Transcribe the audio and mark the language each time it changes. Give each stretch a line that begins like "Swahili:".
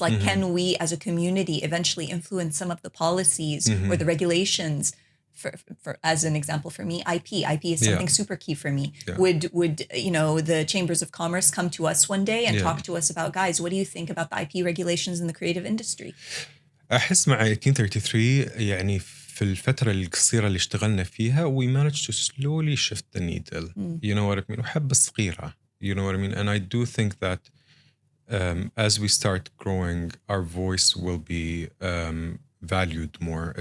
English: Like, can we as a community eventually influence some of the policies or the regulations? For as an example, for me, IP is something super key for me. Would the chambers of commerce come to us one day and talk to us about, guys, what do you think about the IP regulations in the creative industry?
Arabic: أحس مع 1833 يعني في الفترة القصيرة اللي اشتغلنا فيها
English: we managed to slowly shift the needle. You know what I mean?
Arabic: وحب الصغيرة.
English: You know what I mean? And I do think that as we start growing, our voice will be valued more.